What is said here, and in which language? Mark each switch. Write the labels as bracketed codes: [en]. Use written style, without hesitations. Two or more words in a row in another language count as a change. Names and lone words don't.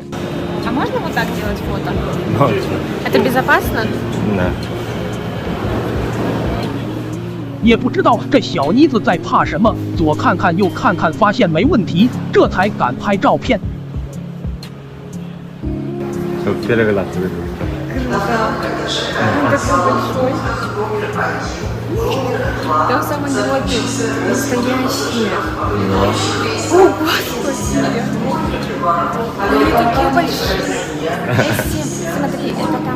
[ru] А можно вот так делать фото? Ночь. Это безопасно? Да. [zh] 也不知道这小妮子在怕什么，左看看右看看，发现没问题，这才敢拍照片。 [ru] Чтоб первый глаз выиграл. Он такой большой. Там самый мелкий. Настоящий. О, Господи! Они такие большие. S7. Смотри, это там.